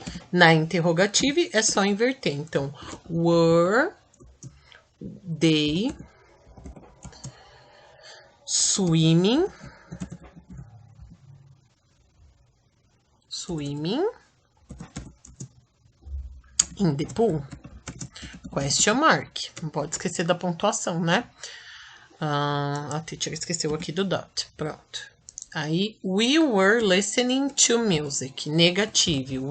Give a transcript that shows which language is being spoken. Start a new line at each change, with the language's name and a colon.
Portuguese: Na interrogativa é só inverter. Então,
English: were they swimming in the pool? Question mark.
Portuguese: Não pode esquecer da pontuação, né? A teacher esqueceu aqui do dot. Pronto.
English: Aí, we were listening to music.
Portuguese: Negativo.